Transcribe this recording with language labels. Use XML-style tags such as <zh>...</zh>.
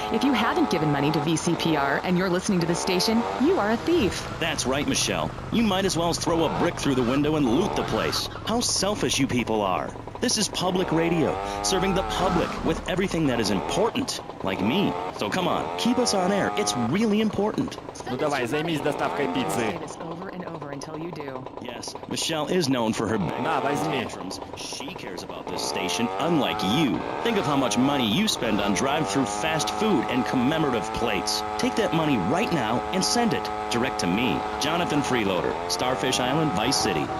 <en>If you haven't given money to VCPR and you're listening to the station, you are a thief. That's right, Michelle. You might as well throw a brick through the window and loot the place. How selfish you people are. This is public radio, serving the public with everything that is important, like me. So come on, keep us on air. It's really important.</en> <ru>Ну давай, займись доставкой пиццы.</ru> <en>Until you do. Yes, Michelle is known for her tantrums. She cares about this station, unlike you. Think of how much money you spend on drive-through fast food and commemorative plates. Take that money right now and send it direct to me, Jonathan Freeloader, Starfish Island, Vice City.</en>